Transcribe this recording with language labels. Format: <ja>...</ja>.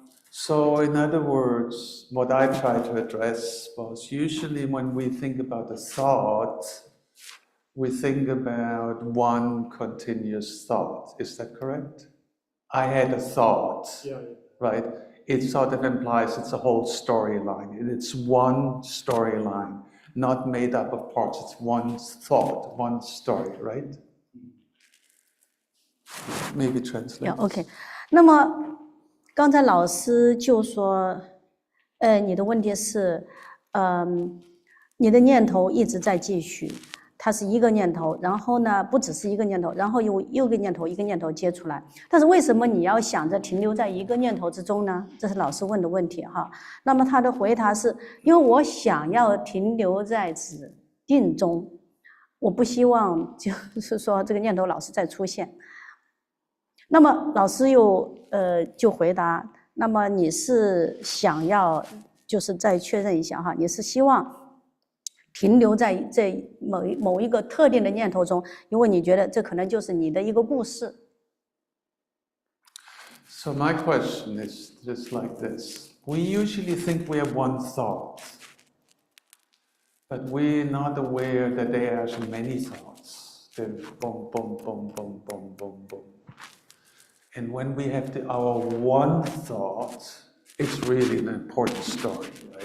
<en>So in other words, what I tried to address was usually when we think about a thought, we think about one continuous thought. Is that correct? I had a thought, Yeah. right? It sort of implies it's a whole storyline. It's one storyline, not made up of parts. It's one thought, one story, right? Maybe translate. Yeah, OK。</en> <zh>那么刚才老师就说，你的问题是，你的念头一直在继续，它是一个念头，然后呢，不只是一个念头，然后又一个念头一个念头接出来。但是为什么你要想着停留在一个念头之中呢？这是老师问的问题哈。那么他的回答是，因为我想要停留在止定中，我不希望就是说这个念头老是在出现。那么老师又就回答，那么你是想要就是再确认一下哈，你是希望停留在这某一个特定的念头中，因为你觉得这可能就是你的一个故事。</zh> <en>So my question is just like this. We usually think we have one thought, but we're not aware that there are many thoughts. They're boom, boom, boom, boom, boom, boom, boom. And when we have our one thought, it's really an important story, right?</en>